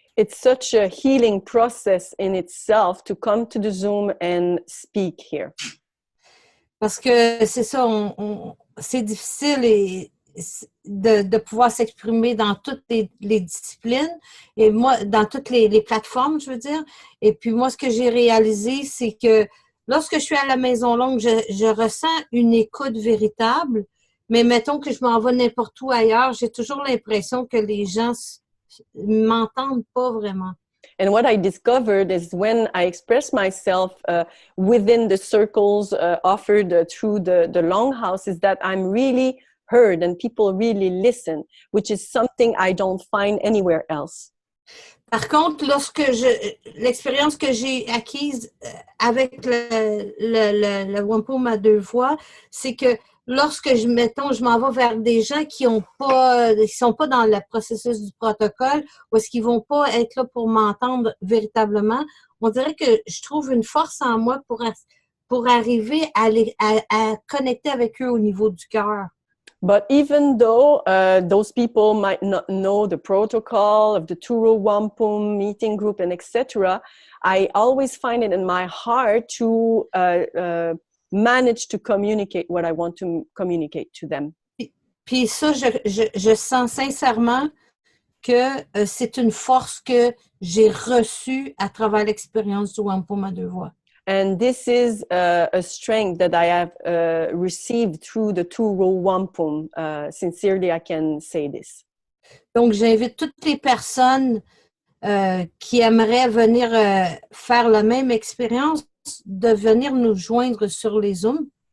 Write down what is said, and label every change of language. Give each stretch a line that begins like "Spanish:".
English: It's such a healing process in itself to come to the Zoom and speak here.
French: Parce que c'est ça, c'est difficile de pouvoir s'exprimer dans toutes les disciplines et moi, dans toutes les plateformes, je veux dire. Et puis moi, ce que j'ai réalisé, c'est que lorsque je suis à la Maison Longue, je ressens une écoute véritable, mais mettons que je m'en vais n'importe où ailleurs, j'ai toujours l'impression que les gens m'entendent pas vraiment.
English: And what I discovered is when I express myself within the circles offered through the Longhouse is that I'm really heard and people really listen, which is something I don't find anywhere else.
French: Par contre, l'expérience que j'ai acquise avec le Wampum à deux voix, c'est que lorsque je m'en vais vers des gens qui sont pas dans le processus du protocole, ou est-ce qu'ils vont pas être là pour m'entendre véritablement, on dirait que je trouve une force en moi pour arriver à connecter avec eux au niveau du cœur.
English: But even though those people might not know the protocol of the Row Wampum meeting group and etc., I always find it in my heart to manage to communicate what I want to communicate to them.
French: Puis ça, je sens sincèrement que c'est une force que j'ai reçue à travers l'expérience du Wampum à deux voix.
English: And this is a strength that I have received through the Row Wampum. Sincerely, I can say this.
French: Donc, j'invite toutes les personnes qui aimeraient venir faire la même expérience de venir nous joindre sur les Zooms.